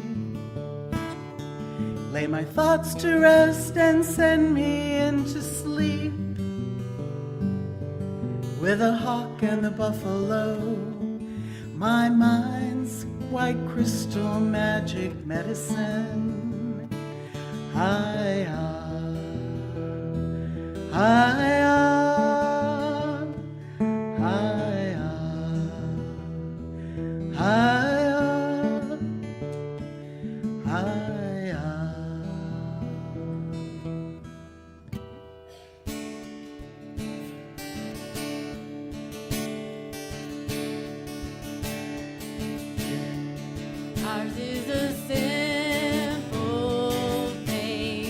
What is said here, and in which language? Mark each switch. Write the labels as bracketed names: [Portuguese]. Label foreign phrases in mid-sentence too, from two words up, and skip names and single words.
[English] Lay my thoughts to rest and send me into sleep with the hawk and the buffalo, my mind's white crystal magic medicine. Hi-ya, hi-ya, hi-ya, hi-ya, hi-ya. Ours is a simple faith.